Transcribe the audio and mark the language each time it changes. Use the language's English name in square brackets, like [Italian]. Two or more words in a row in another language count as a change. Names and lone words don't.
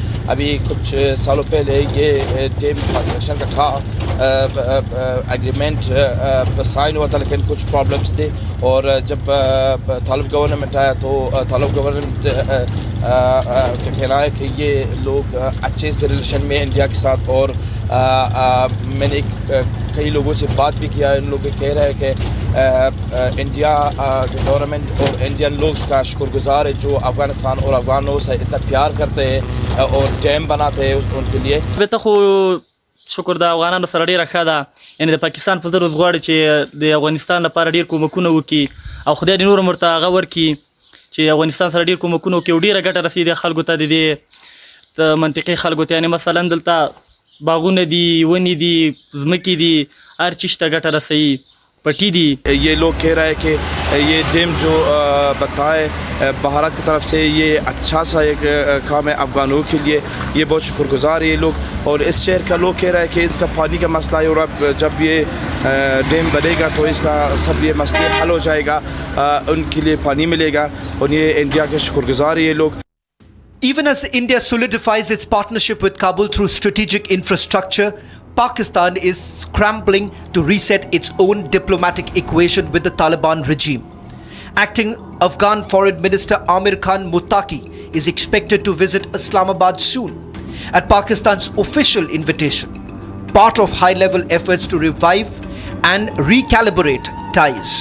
[Hindi] अभी कुछ सालों पहले ये [English] dam construction [Hindi] का था [English] agreement sign [Hindi] हुआ था, लेकिन कुछ प्रॉब्लम्स थे और जब तालिब गवर्नमेंट आया तो तालिब गवर्नमेंट का कहना है कि ये लोग अच्छे से रिलेशन में इंडिया के साथ और मैंने कई लोगों से बात भी किया। इन लोग कह रहे हैं कि इंडिया गवर्नमेंट और इंडियन लोग का शुक्रगुजार है जो अफ़गानिस्तान और अफ़गानों से इतना प्यार करते हैं और डैम बनाते हैं उनके लिए। [Pashto] شکر د افغانانو سره ډیره ښه ده، یعنی د پاکستان په ضرورت غواړي چې د افغانستان لپاره ډیر کومکونه وکړي او خدای دې نور مرته هغه ورکړي چې افغانستان سره ډیر کومکونه وکړي او ډیره ګټه رسیدي خلکو ته د دې منطقي خلکو ته، یعنی مثلا دلته باغونه دي، ونې دي، ځمکې دي، هر چیز ته ګټه رسوي، [Hindi] पट्टी दी। ये लोग कह रहे हैं कि ये डैम जो बताए भारत की तरफ से ये अच्छा सा एक काम है अफ़गानों के लिए, ये बहुत शुक्रगुजार है ये लोग। और इस शहर का लोग कह रहे हैं कि इसका पानी का मसला है और अब जब ये डैम बनेगा तो इसका सब ये मसले हल हो जाएगा, उनके लिए पानी मिलेगा और ये इंडिया के शुक्रगुजार है ये लोग। [English] Even as India solidifies its partnership with Kabul through strategic infrastructure, Pakistan is scrambling to reset its own diplomatic equation with the Taliban regime. Acting Afghan Foreign Minister Amir Khan Muttaqi is expected to visit Islamabad soon, at Pakistan's official invitation, part of high-level efforts to revive and recalibrate ties.